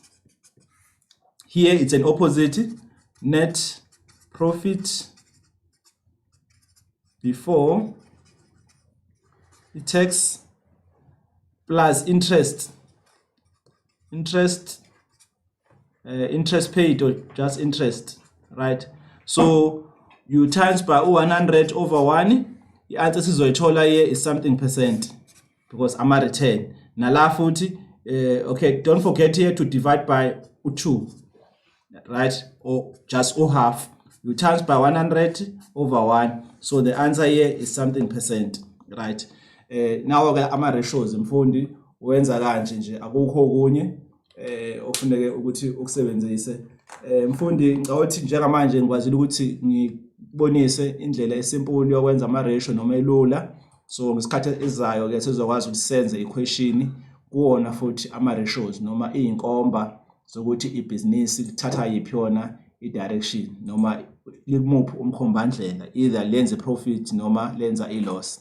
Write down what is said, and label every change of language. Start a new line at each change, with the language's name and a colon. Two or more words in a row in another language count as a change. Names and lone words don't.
English: Here it's an opposite, net profit before the tax plus interest paid or just interest, right? So you times by 100 over 1. The answer sizoyithola here is something percent because I'm a return.
Zulu: Nala futhi,
English: okay, don't forget here to divide by 2, right? Or just half. You times by 100 over 1. So the answer here is something percent, right?
Zulu: Now ama ratios mfundi wenza kanje nje akukho okunye ofuneke ukuthi ukusebenzise mfundi ngawuthi njengamanje ngikwazile ukuthi ngibonise indlela esimple yokwenza ama ratio noma elula. So ngesikhathi ezayo ke sizokwazi ukuthi senze equation kuona futhi ama ratios noma izinkomba zokuthi ibhizinisi lithatha yipi yona i-direction noma likumuphi umkhombandlela, either lenze profit noma lenza i-loss.